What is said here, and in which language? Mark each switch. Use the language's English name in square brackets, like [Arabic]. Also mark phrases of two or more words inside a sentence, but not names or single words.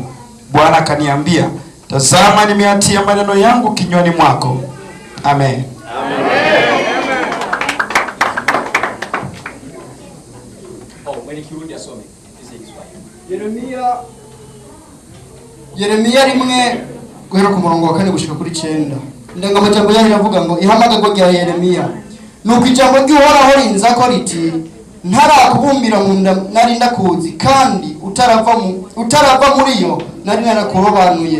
[Swahili] Bwana akaniambia, tazama nimeatia maneno yangu kinywani mwako. Amen. [Rundi] Yeremia rimwe guhera ku murongo wa 4 gushika kuri 9. Ndenga amajambo yaho iravuga ngo ihamagagwa rya Yeremia. Nuko ijambo ry'Uhoraho rinza ko riti, ntarakubumbira mu nda nari ndakuzi, kandi utarava muri yo nari narakurobanuye.